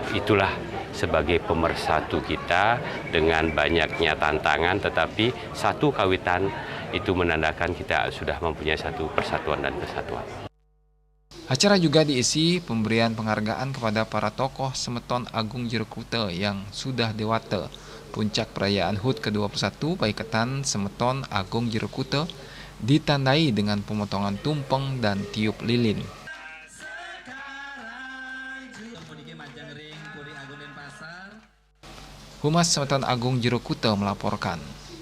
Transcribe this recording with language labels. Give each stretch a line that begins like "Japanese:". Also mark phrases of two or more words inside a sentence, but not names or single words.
Indonesian: Itulah sebagai pemersatu kita dengan banyaknya tantangan, tetapi satu kawitan itu menandakan kita sudah mempunyai satu persatuan dan kesatuan. Acara juga diisi pemberian penghargaan kepada para tokoh Semeton Agung Jero Kute yang sudah dewata. Puncak perayaan HUT ke-21 Paiketan Semeton Agung Jero Kute ditandai dengan pemotongan tumpeng dan tiup lilin. Humas Semeton Agung Jero Kute melaporkan.